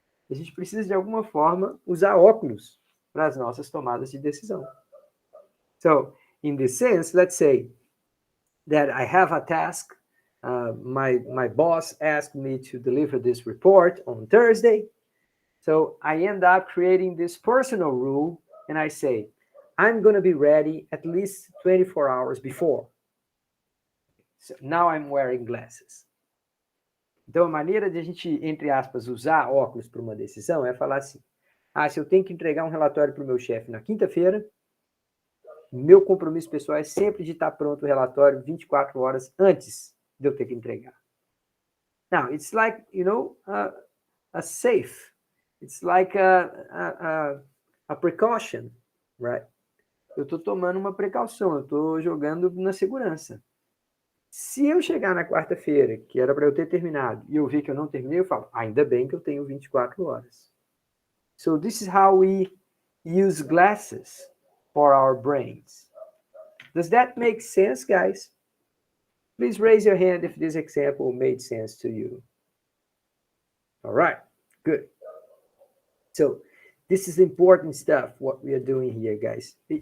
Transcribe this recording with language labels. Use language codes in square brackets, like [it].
[pt] A gente precisa, de alguma forma, usar óculos para as nossas tomadas de decisão. [en] So, in this sense, let's say that I have a task. My boss asked me to deliver this report on Thursday. So I end up creating this personal rule, and I say, I'm going to be ready at least 24 hours before. So now I'm wearing glasses. [pt] Então, a maneira de a gente, entre aspas, usar óculos para uma decisão é falar assim, se eu tenho que entregar um relatório para o meu chefe na quinta-feira, meu compromisso pessoal é sempre de estar pronto o relatório 24 horas antes de eu ter que entregar. [en] Now, it's like, a safe. It's like a precaution, right? [pt] Eu estou tomando uma precaução, eu estou jogando na segurança. Se eu chegar na quarta-feira, que era para eu ter terminado, e eu ver que eu não terminei, eu falo, ainda bem que eu tenho 24 horas. [en] So this is how we use glasses for our brains. Does that make sense, guys? Please raise your hand if this example made sense to you. All right, good. So this is important stuff, what we are doing here, guys.